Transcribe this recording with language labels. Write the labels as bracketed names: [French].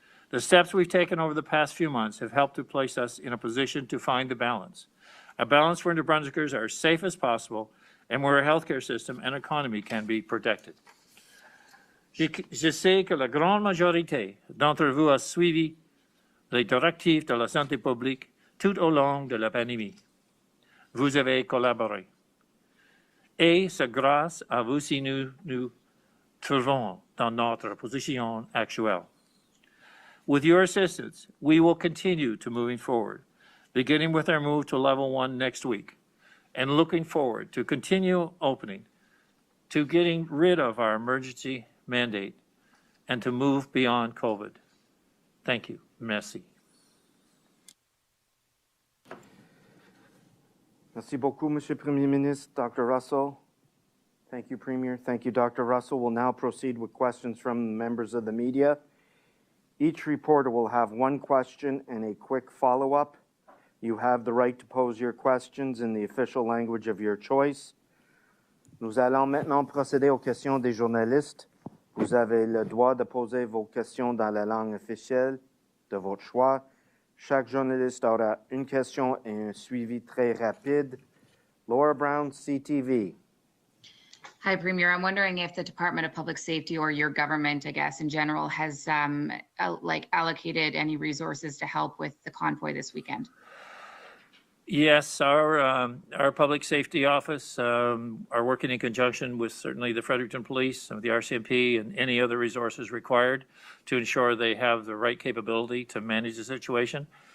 [English] The steps we've taken over the past few months have helped to place us in a position to find a balance where New Brunswickers are as safe as possible and where our healthcare system and economy can be protected. [French] Je sais que la grande majorité d'entre vous a suivi les directives de la santé publique tout au long de la pandémie. Vous avez collaboré. Et c'est grâce à vous si nous nous trouvons dans notre position actuelle. [English] With your assistance, we will continue to moving forward, beginning with our move to level 1 next week, and looking forward to continue opening, to getting rid of our emergency mandate, and to move beyond COVID. Thank you. [French] Merci. Merci beaucoup, Monsieur Premier Ministre. Dr. Russell. [English] Thank you, Premier. Thank you, Dr. Russell. We'll now proceed with questions from members of the media. Each reporter will have one question and a quick follow-up. You have the right to pose your questions in the official language of your choice. [French] Nous allons maintenant procéder aux questions des journalistes. Vous avez le droit de poser vos questions dans la langue officielle de votre choix. Chaque journaliste aura une question et un suivi très rapide. [English] Laura Brown, CTV. Hi, Premier. I'm wondering if the Department of Public Safety or your government, I guess, in general, has allocated any resources to help with the convoy this weekend. Yes, our public safety office are working in conjunction with certainly the Fredericton Police, some of the RCMP, and any other resources required to ensure they have the right capability to manage the situation.